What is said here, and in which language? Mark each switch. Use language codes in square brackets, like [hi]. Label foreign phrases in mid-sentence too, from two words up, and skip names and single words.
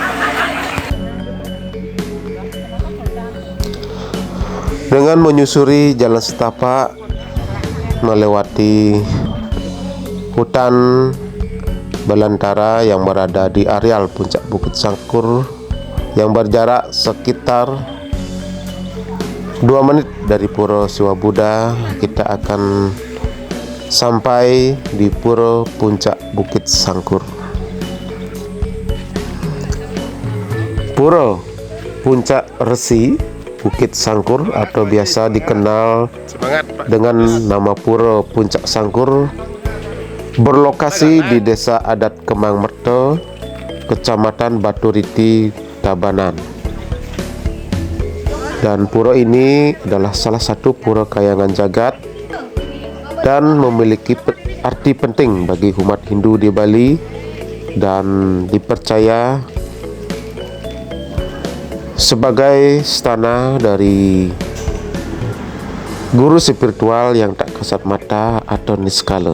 [id] Dengan menyusuri jalan setapak melewati hutan belantara yang berada di areal Puncak Bukit Sangkur yang berjarak sekitar 2 menit dari Pura Siwa Buddha, kita akan sampai di Pura Puncak Bukit Sangkur. Pura Puncak Resi Bukit Sangkur atau biasa dikenal dengan nama Pura Puncak Sangkur berlokasi di Desa Adat Kemang Merta, Kecamatan Baturiti, Tabanan. Dan pura ini adalah salah satu pura kayangan jagat dan memiliki arti penting bagi umat Hindu di Bali, dan dipercaya sebagai istana dari guru spiritual yang tak kasat mata atau niskala.